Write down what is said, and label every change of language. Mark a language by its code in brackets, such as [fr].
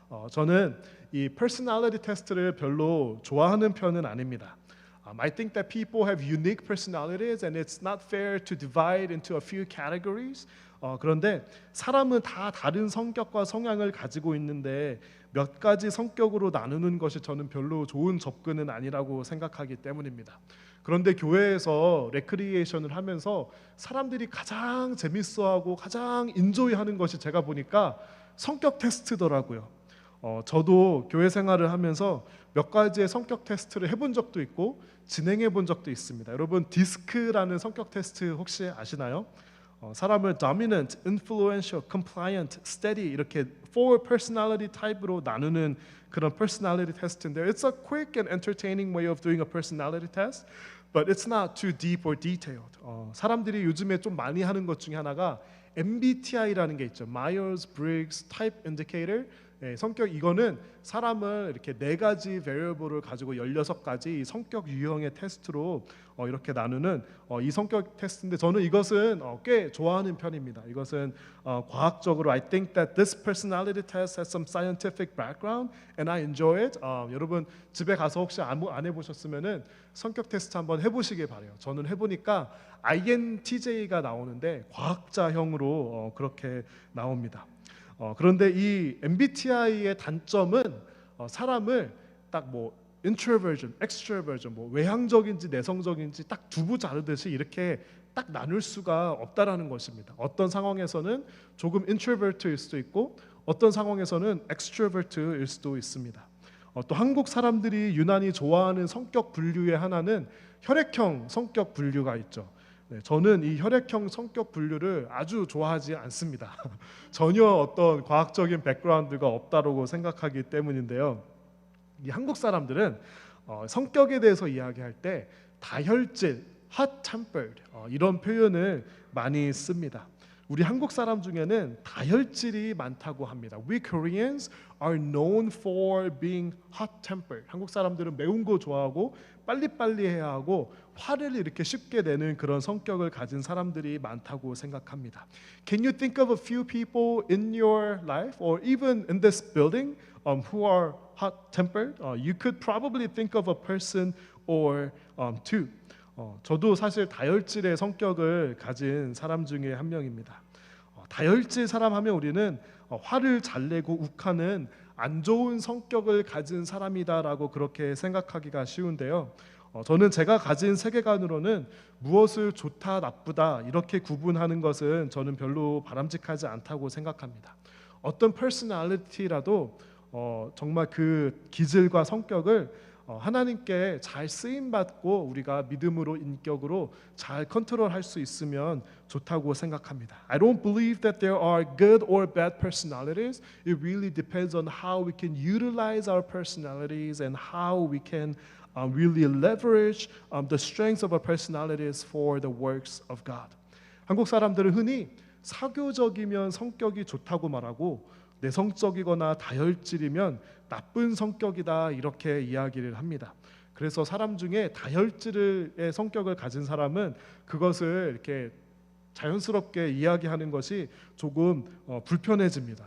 [ko] 저는 이 personality 테스트를 별로 좋아하는 편은 아닙니다. [en] I think that people have unique personalities and it's not fair to divide into a few categories. [ko] 그런데 사람은 다 다른 성격과 성향을 가지고 있는데 몇 가지 성격으로 나누는 것이 저는 별로 좋은 접근은 아니라고 생각하기 때문입니다. 그런데 교회에서 레크리에이션을 하면서 사람들이 가장 재밌어하고 가장 인조이하는 것이 제가 보니까 성격 테스트더라고요. 저도 교회 생활을 하면서 몇 가지의 성격 테스트를 해본 적도 있고 진행해 본 적도 있습니다. 여러분 디스크라는 성격 테스트 혹시 아시나요? 사람을 [en] dominant, influential, compliant, steady [ko] 이렇게 [en] four personality type로 [ko] 나누는 그런 [en] personality test인데 it's a quick and entertaining way of doing a personality test, but it's not too deep or detailed. [ko] 사람들이 요즘에 좀 많이 하는 것 중에 하나가 MBTI라는 게 있죠. [en] Myers-Briggs Type Indicator. [ko] 성격 이거는 사람을 이렇게 네 가지 variable을 가지고 16가지 성격 유형의 테스트로 이렇게 나누는 이 성격 테스트인데 저는 이것은 꽤 좋아하는 편입니다. 이것은 과학적으로 [en] I think that this personality test has some scientific background and I enjoy it. [ko] 여러분 집에 가서 혹시 안 해보셨으면은 성격 테스트 한번 해보시길 바래요. 저는 해보니까 INTJ가 나오는데 과학자형으로 그렇게 나옵니다. 그런데 이 MBTI의 단점은 사람을 딱 뭐 introversion, extroversion, 뭐 외향적인지 내성적인지 딱 두부 자르듯이 이렇게 딱 나눌 수가 없다라는 것입니다. 어떤 상황에서는 조금 introvert일 수도 있고 어떤 상황에서는 extrovert일 수도 있습니다. 또 한국 사람들이 유난히 좋아하는 성격 분류의 하나는 혈액형 성격 분류가 있죠. 저는 이 혈액형 성격 분류를 아주 좋아하지 않습니다. 전혀 어떤 과학적인 백그라운드가 없다고 생각하기 때문인데요. 이 한국 사람들은 성격에 대해서 이야기할 때 다혈질, hot-tempered 이런 표현을 많이 씁니다. 우리 한국 사람 중에는 다혈질이 많다고 합니다. [en] We Koreans are known for being hot-tempered. [ko] 한국 사람들은 매운 거 좋아하고 빨리빨리 해야 하고 화를 이렇게 쉽게 내는 그런 성격을 가진 사람들이 많다고 생각합니다. [en] Can you think of a few people in your life or even in this building who are hot-tempered? You could probably think of a person or two. [ko] 저도 사실 다혈질의 성격을 가진 사람 중에 한 명입니다. 다혈질 사람 하면 우리는 화를 잘 내고 욱하는 안 좋은 성격을 가진 사람이다라고 그렇게 생각하기가 쉬운데요. 저는 제가 가진 세계관으로는 무엇을 좋다 나쁘다 이렇게 구분하는 것은 저는 별로 바람직하지 않다고 생각합니다. 어떤 퍼스널리티라도 정말 그 기질과 성격을 하나님께 잘 쓰임 받고 우리가 믿음으로 인격으로 잘 컨트롤할 수 있으면 좋다고 생각합니다. [en] I don't believe that there are good or bad personalities. It really depends on how we can utilize our personalities and how we can really leverage the strengths of our personalities for the works of God. [ko] 한국 사람들은 흔히 사교적이면 성격이 좋다고 말하고 내성적이거나 다혈질이면 나쁜 성격이다 이렇게 이야기를 합니다. 그래서 사람 중에 다혈질의 성격을 가진 사람은 그것을 이렇게 자연스럽게 이야기하는 것이 조금 불편해집니다.